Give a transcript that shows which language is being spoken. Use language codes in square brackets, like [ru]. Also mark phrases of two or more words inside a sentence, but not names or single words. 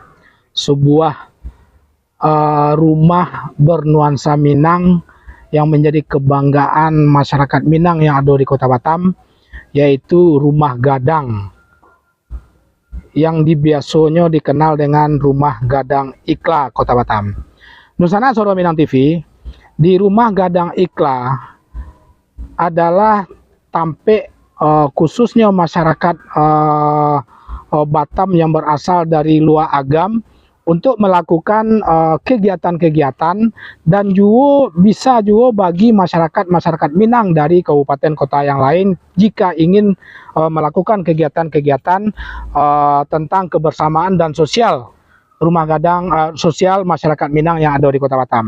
[id] Sebuah rumah bernuansa Minang yang menjadi kebanggaan masyarakat Minang yang ada di Kota Batam, yaitu Rumah Gadang, yang biasanya dikenal dengan Rumah Gadang Ikla Kota Batam. Nusana Soro Minang TV, di Rumah Gadang Ikla adalah tampek khususnya masyarakat Batam yang berasal dari luar agam untuk melakukan kegiatan-kegiatan, dan juga bisa juga bagi masyarakat Minang dari kabupaten kota yang lain jika ingin melakukan kegiatan-kegiatan tentang kebersamaan dan sosial rumah gadang sosial masyarakat Minang yang ada di Kota Batam.